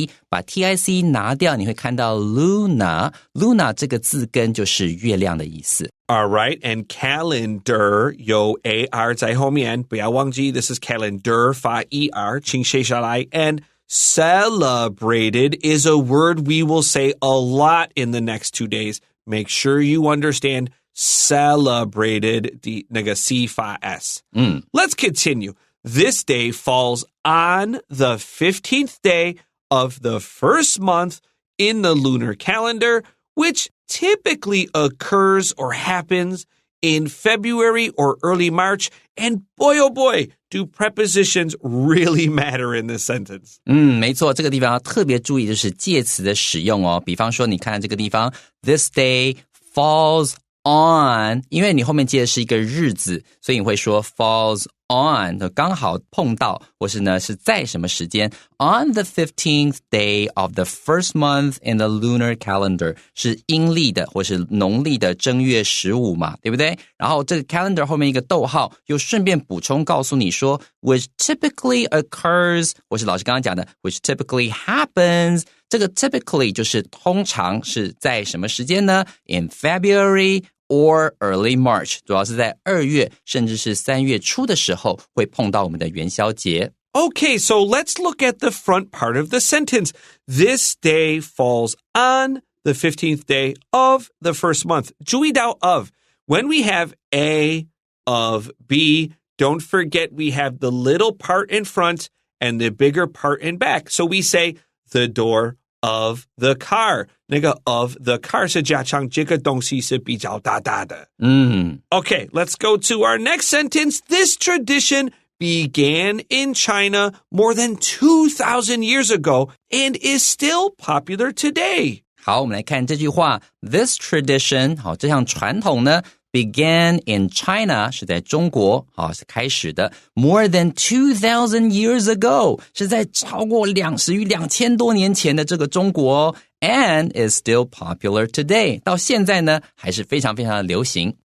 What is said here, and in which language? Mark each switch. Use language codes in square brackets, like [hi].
[zh] 把 T-I-C 拿掉，你会看到 Luna. Luna 这个字根就是月亮的意思。 [en] All right, and calendar [zh] 有 A-R 在后面，不要忘记 [en] this is calendar [zh] 发 E-R 请写下来 [en] and celebrated is a word we will say a lot in the next 2 days. Make sure you understand celebrated, [zh] 那个 C 发 S. [en] Let's continue. This day falls on the 15th day of the first month in the lunar calendar, which typically occurs or happens in February or early March. And boy, oh boy, do prepositions really matter in this sentence? [zh] 没错，这个地方要特别注意就是介词的使用哦。比方说，你看这个地方 ， [en] this day falls on， [zh] 因为你后面接的是一个日子，所以你会说 falls on 刚好碰到，或是呢是在什么时间 [en] on the 15th day of the first month in the lunar calendar [zh] 是阴历的或是农历的正月15嘛，对不对？然后这个 calendar 后面一个逗号又顺便补充告诉你说 [en] which typically occurs [zh] 或是老师刚刚讲的 [en] which typically happens， [zh] 这个 typically 就是通常是在什么时间呢？ [en] in February or early March， [zh] 主要是在2月甚至是3月初的时候会碰到我们的元宵节。 [en] Okay, so let's look at the front part of the sentence. This day falls on the 15th day of the first month. [zh] 注意到 of. [en] When we have A of B, don't forget we have the little part in front and the bigger part in back. So we say the door of the car. [zh] 那个 of the car 是加上这个东西是比较大大的。 [en] Okay, let's go to our next sentence. This tradition began in China more than 2,000 years ago and is still popular today. [zh] 好，我们来看这句话 [en] This tradition [zh] 好，这项传统呢 [en] began in China [zh] 是在中国是开始的 [en] more than 2,000 years ago [zh] 是在超过2000多年前的这个中国 [en] and is still popular today [zh] 到现在呢还是非常非常的流行。